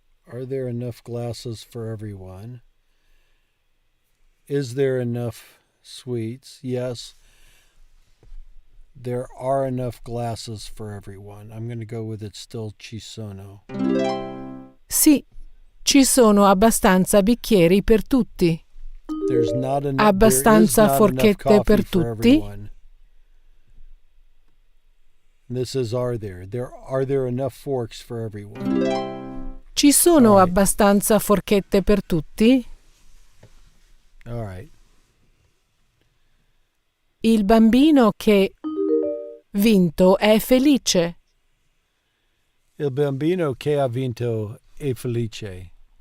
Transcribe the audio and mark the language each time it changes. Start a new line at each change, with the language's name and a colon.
English: Are there enough glasses for everyone? Is there enough sweets? Yes. There are enough glasses for everyone. I'm going to go with it still ci sono.
Italian: Sì, ci sono abbastanza bicchieri per tutti.
English: There's not enough,
Italian: Abbastanza forchette per tutti.
English: This is are there. Are there enough forks for everyone?
Italian: Ci sono abbastanza forchette per tutti?
English: All right.
Italian: Il bambino che vinto è felice. Il bambino che ha vinto è felice.